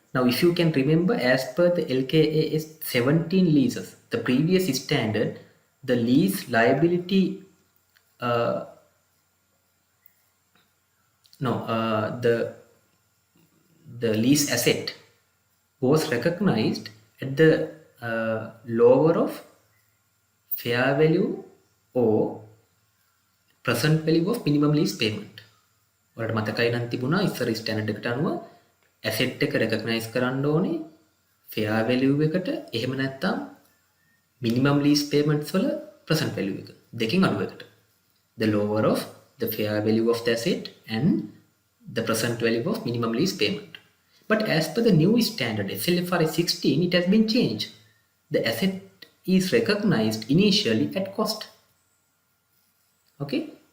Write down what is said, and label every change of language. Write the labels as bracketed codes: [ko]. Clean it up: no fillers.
[en] Now if you can remember, as per the LKAS 17 leases, the previous standard, the lease liability, the lease asset was recognized at the lower of fair value or present value of minimum lease payment. [si] ඔයාලට මතකයි නම් තිබුණා ඉස්සර standard එකට අනුව asset එක recognise කරන්න ඕනේ fair value එකට, එහෙම නැත්නම් minimum lease payments වල present value එක දෙකෙන් අඩුවකට. [en] The lower of the fair value of the asset and the present value of minimum lease payment. But as per the new standard SLFRS 16, it has been changed. The asset is recognized initially at cost. Okay.